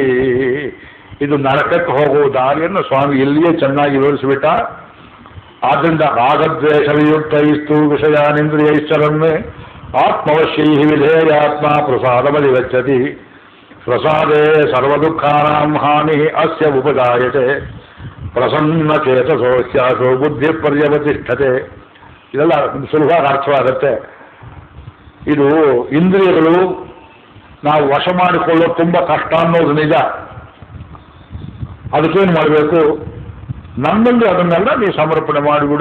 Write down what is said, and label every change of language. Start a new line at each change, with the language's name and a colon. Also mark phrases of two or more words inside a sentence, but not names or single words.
Kannada: ಇದು ನರಕಕ್ಕೆ ಹೋಗುವ ದಾರಿಯನ್ನು ಸ್ವಾಮಿ ಇಲ್ಲಿಯೇ ಚೆನ್ನಾಗಿ ವಿವರಿಸಿಬಿಟ್ಟ.
Sanskrit: ಆದ್ದರಿಂದ ರಾಗದ್ವೇಷ ವಿಯುಕ್ತೈಸ್ತು ವಿಷಯಾನಿಂದ್ರಿಯೈಶ್ಚರನ್ನೇ ಆತ್ಮವಶ್ಯೈ ವಿಧೇಯಾತ್ಮ ಪ್ರಸಾದಮದಿ ಗಚ್ಚತಿ ಪ್ರಸಾದೇ ಸರ್ವದುಃಖಾನಾಂ ಹಾನಿ ಅಸ್ಯ ಉಪಜಾಯತೆ ಪ್ರಸನ್ನ ಚೇತಸೋ ಸ್ಯಾಸೋ ಬುದ್ಧಿ ಪರ್ಯವತಿಷ್ಠತೆ.
Kannada: ಇದೆಲ್ಲ ಸುಲಭವಾಗಿ ಅರ್ಥವಾಗುತ್ತೆ. ಇದು ಇಂದ್ರಿಯಗಳು ನಾವು ವಶ ಮಾಡಿಕೊಳ್ಳೋದು ತುಂಬ ಕಷ್ಟ ಅನ್ನೋದು ನಿಜ. ಅದಕ್ಕೇನು ಮಾಡಬೇಕು? ನನ್ನಲ್ಲಿ ಅದನ್ನೆಲ್ಲ ನೀವು ಸಮರ್ಪಣೆ ಮಾಡಿಬಿಡು.